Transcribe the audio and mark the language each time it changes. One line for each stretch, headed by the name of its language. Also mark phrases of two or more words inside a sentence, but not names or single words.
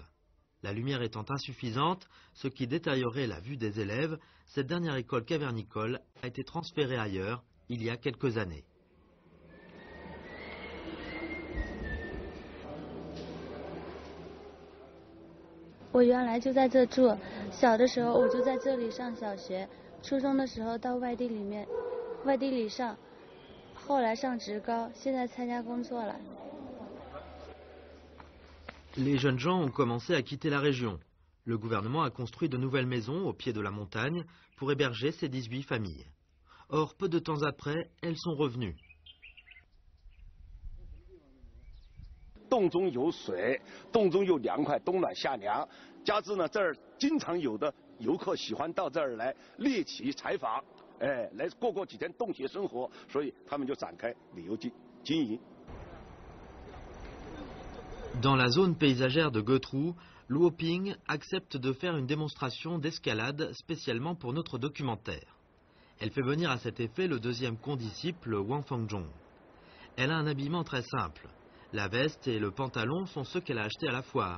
French: La lumière étant insuffisante, ce qui détériorait la vue des élèves, cette dernière école cavernicole a été transférée ailleurs il y a quelques années.
Chinese: Je 原来就在这住，小的时候我就在这里上小学，初中的时候到外地里上，后来上职高，现在参加工作了。
French: Les jeunes gens ont commencé à quitter la région. Le gouvernement a construit de nouvelles maisons au pied de la montagne pour héberger ces 18 familles. Or, peu de temps après, elles sont revenues.
Chinese: 洞中有水，洞中又凉快，冬暖夏凉。加之呢，这儿经常有的游客喜欢到这儿来猎奇采访，来过几天洞穴生活，所以他们就展开旅游经营。
French: Dans la zone paysagère de Gotrou, Luo Ping accepte de faire une démonstration d'escalade spécialement pour notre documentaire. Elle fait venir à cet effet le deuxième condisciple, Wang Fengzhong. Elle a un habillement très simple. La veste et le pantalon sont ceux qu'elle a achetés à la foire.